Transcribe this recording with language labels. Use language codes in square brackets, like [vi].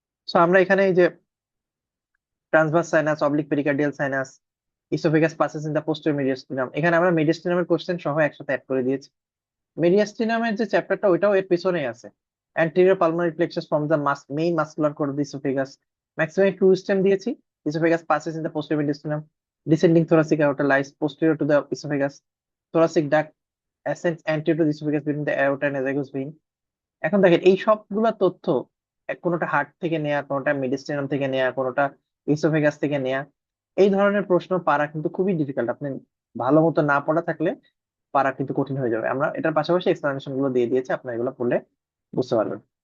[bn] So আমরা এখানে এই যে transverse sinus, oblique pericardial sinus, [en] oesophagus passes in the posterior mediastinum, [bn] এখানে আমরা মিডিয়াস্টিনামের কোশ্চেন সহ একসাথে অ্যাড করে দিয়েছি। মিডিয়াস্টিনামের যে চ্যাপ্টারটা ওইটাও এর পিছনেই আছে। [en] anterior pulmonary plexus form the main muscular core of the oesophagus, [bn] maximum two stem দিয়েছি। [en] Oesophagus passes in the posterior mediastinum, descending thoracic aorta lies posterior to the esophagus, thoracic duct ascends anterior to the esophagus between the aorta and azygos vein। [bn] এখন দেখেন এই সবগুলা তথ্য কোনোটা heart থেকে নেয়া, কোনোটা মিডিস্টিনাম থেকে নেয়া, কোনোটা ইসোফেগাস থেকে নেয়া। এই ধরনের প্রশ্ন পারা কিন্তু খুবই ডিফিকাল্ট, আপনি ভালো মতো না পড়া থাকলে পারা কিন্তু কঠিন হয়ে যাবে। আমরা এটার পাশাপাশি এক্সপ্লানেশন গুলো দিয়ে দিয়েছি, আপনার এগুলো পড়লে বুঝতে পারবেন।